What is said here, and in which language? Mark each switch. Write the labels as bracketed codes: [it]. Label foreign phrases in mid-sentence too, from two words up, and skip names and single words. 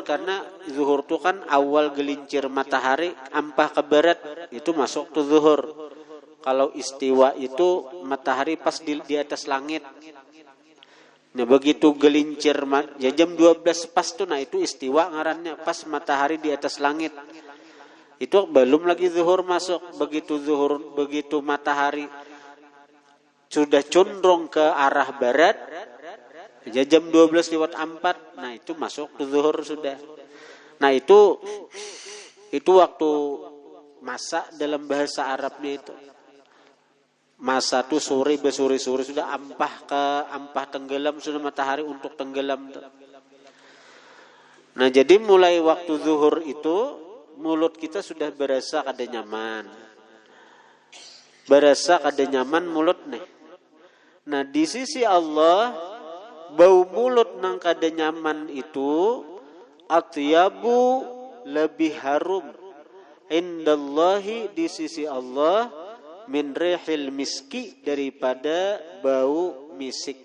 [bjn] Karena zuhur itu kan awal gelincir matahari ampah ke barat, itu masuk tuh zuhur. [id] Kalau istiwa itu matahari pas di atas langit. [bjn] Nah begitu gelincir ya jam 12 pas tuh, nah itu istiwa ngarannya, [id] pas matahari di atas langit. Itu belum lagi zuhur masuk. Begitu matahari sudah condong ke arah barat, ya jam 12:04, nah itu masuk ke zuhur sudah. Nah itu waktu masa dalam bahasa Arabnya itu. [bjn] Masa tuh sore, besore-sore sudah ampah tenggelam, sudah matahari untuk tenggelam. Nah jadi mulai waktu zuhur itu mulut kita sudah berasa kada nyaman. Berasa kada nyaman mulut nih. Nah di sisi Allah, bau mulut nang kada nyaman itu atyabu, lebih harum, indallahi, di sisi Allah, [ar] min rihil miski, [bjn] daripada bau misik.